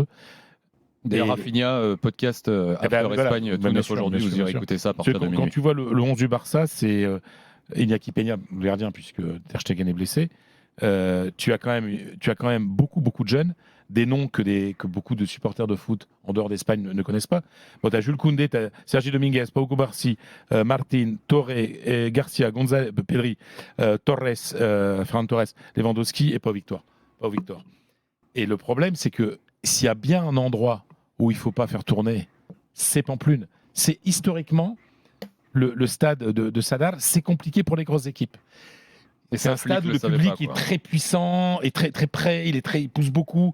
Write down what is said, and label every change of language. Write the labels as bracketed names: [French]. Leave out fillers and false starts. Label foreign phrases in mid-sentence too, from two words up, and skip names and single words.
[French] D'ailleurs, Rafinha, podcast After Espagne, tout neuf aujourd'hui, vous irez écouter ça à partir de minuit. Quand tu vois le 11 du Barça, c'est Iñaki Peña, le gardien, puisque Ter Stegen est blessé. Tu as quand même beaucoup de jeunes, des noms que beaucoup de supporters de foot en dehors d'Espagne ne connaissent pas. Bon, tu as Jules Koundé, tu as Sergi Dominguez, Pau Cubarsí, Martin, Torre, Garcia, González, Pedri, Torres, Ferran Torres, Lewandowski et Pau Victor. Et le problème, c'est que s'il y a bien un endroit où il ne faut pas faire tourner, c'est Pamplune. C'est historiquement le stade de Sadar, c'est compliqué pour les grosses équipes. Et c'est un stade où le public est très puissant, et très près, il pousse beaucoup.